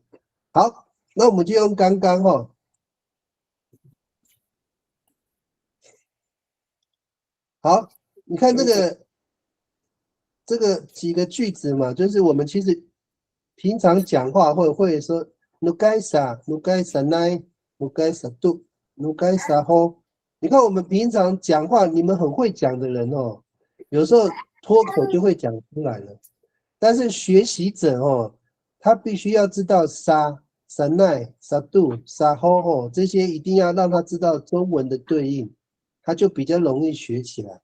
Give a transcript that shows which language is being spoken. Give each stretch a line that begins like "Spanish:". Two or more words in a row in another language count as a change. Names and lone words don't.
Chinese: 好，那我们就用刚刚哦。好，你看这个几个句子嘛，就是我们其实平常讲话会说 nugaisa nai nugaisa du nugaisa ho。你看我们平常讲话，你们很会讲的人哦，有时候脱口就会讲出来了。但是学习者哦，他必须要知道沙三奈、沙度、沙吼吼，这些一定要让他知道中文的对应，他就比较容易学起来。